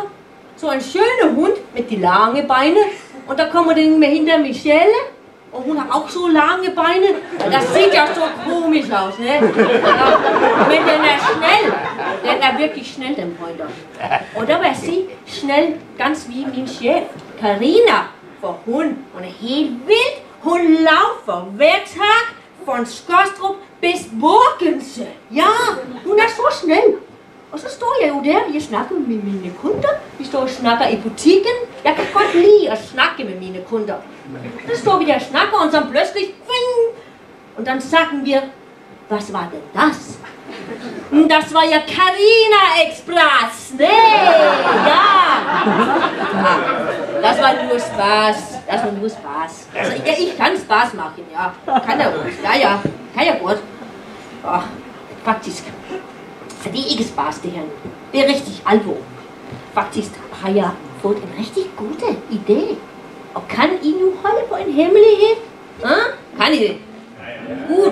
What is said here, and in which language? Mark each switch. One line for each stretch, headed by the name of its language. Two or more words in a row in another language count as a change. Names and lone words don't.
Danish: Så en skønne hund med de lange beine. Og der kommer den med hende der Michelle. Og hun har også så lange beine. Og der ser jeg så komisk også, ne? Ja. Men den er snel. Den er virkelig snel, den pointer. Og der vil jeg sige, snel,
German: ganz wie
Danish: min chef, Karina. For hun er helt vild. Hun laufer hver tag
German: von Skostrup bis Borkense.
Danish: Ja, hun er så snel. Og så står jeg jo der, jeg snakker med mine kunder. Vi står og snakker i butikken. Jeg kan godt lide at snakke med mine kunder. Så står vi der og snakker, og så pludselig,
German: und dann sagen wir, was war denn das? Das war ja Carina Express, ne? Ja. Das war nur Spaß. Das war nur Spaß. Also ich kann Spaß machen, ja.
Danish: Kann jeg godt. Ja, kan jeg godt. Faktisk. Så det er ikke spaß det her. Det er rigtig alvor. Faktisk har jeg fået en rigtig god idé. Og kan I nu holde på en hemmelighed? Kan I det? Godt.